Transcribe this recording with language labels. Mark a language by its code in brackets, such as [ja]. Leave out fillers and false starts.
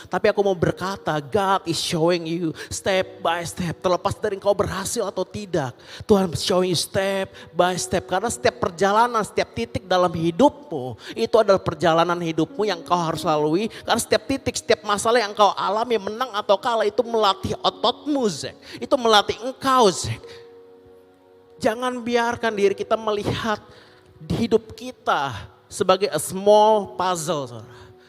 [id] Tapi aku mau berkata, [en] God is showing you step by step. [id] Terlepas dari kau berhasil atau tidak. [en] Tuhan showing you step by step. [id] Karena setiap perjalanan, setiap titik dalam hidupmu. Itu adalah perjalanan hidupmu yang kau harus lalui. Karena setiap titik, setiap masalah yang kau alami menang atau kalah itu melatih ototmu Zack. Itu melatih engkau Zack. Jangan biarkan diri kita melihat di hidup kita sebagai [en] a small puzzle [id] saudara.